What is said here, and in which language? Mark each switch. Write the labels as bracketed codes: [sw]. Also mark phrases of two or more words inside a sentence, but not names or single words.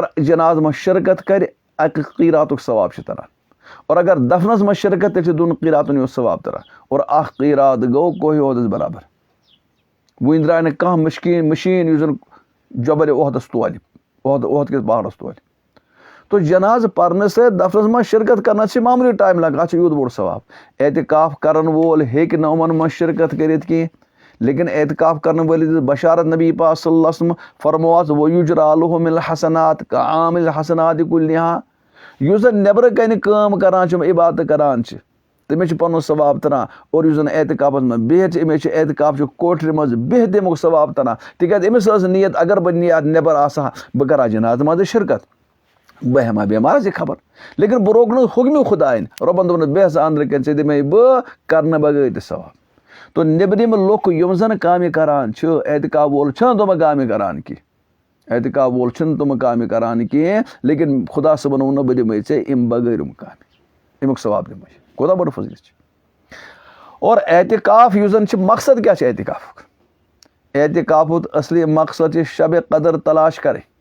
[ks] جناز منٛز شرکت کرِ اکہِ قیٖراتُک ثواب چھُ تران اور اگر دفنس منٛز شرکت تیٚلہِ چھُ دۄن قیٖراتن ہُنٛد ثواب تران اور اکھ قیٖرات گوٚو کوہِ عہدس برابر وُنہِ درٛاے نہٕ کانٛہہ مشیٖن یُس زن جبلِ عہدس تولہِ عہد کِس پہاڑس تولہِ تو جناز پرنہٕ سۭتۍ دفنس منٛز شرکت کرنس چھِ معموٗلی ٹایم لگان اتھ چھُ یوٗت بوٚڑ ثواب اعتکاف کرن وول ہیٚکہِ نہٕ یِمن منٛز شرکت کٔرِتھ کینٛہہ لیکن اعتکاف کرن وٲلِس دِژ بشارت نبی پاک [ar] صلی اللہ علیہ وسلم [ks] فرمووس [ar] وَیُجْرَىٰ لَهُ مِنَ الْحَسَنَاتِ كَعَامِلِ الْحَسَنَاتِ كُلِّهَا [ks] یُس زن نیٚبرٕ کنہِ کٲم کران چھُ عبادت کران چھِ تٔمِس چھُ پنُن ثواب تران اور یُس زن اعتکافس منٛز بِہِتھ چھِ أمِس چھُ اعتکاف چہِ کوٹھرِ منٛز بِہِتھ تمیُک ثواب تران تِکیٛازِ أمِس ٲس نیت اگر بہٕ نیٚبر آسہٕ ہا بہٕ کرٕ ہا جنازٕ منٛزٕے شرکت بہٕ ہٮ۪مہٕ ہا بیمارس یہِ خبر لیکن بہٕ روکنہٕ حُکمہِ خۄدایَن رۄبن دوٚپنس بیٚہہ ژٕ انٛدرٕ کَنۍ ژےٚ دِمے بہٕ کرنہٕ بغٲر تہِ ثواب تو نیٚبرِم لُکھ یِم زن کامہِ کران چھِ اعتکاف وول چھُنہٕ تِمہٕ کامہِ کران کینٛہہ اعتکاف وول چھُنہٕ تِمہٕ کامہِ کران کینٛہہ لیکن خۄدا صٲبن ووٚن بہٕ دِمے ژےٚ اَمہِ بغٲر یِم کامہِ اَمیُک ثواب دِمے کوٗتاہ بوٚڑ فضیٖل چھُ اور اعتکاف یُس زن چھُ مقصد کیٛاہ چھُ اعتکافُک اعتکافُک اصلی مقصد چھُ شبِ قدر تلاش کرٕنۍ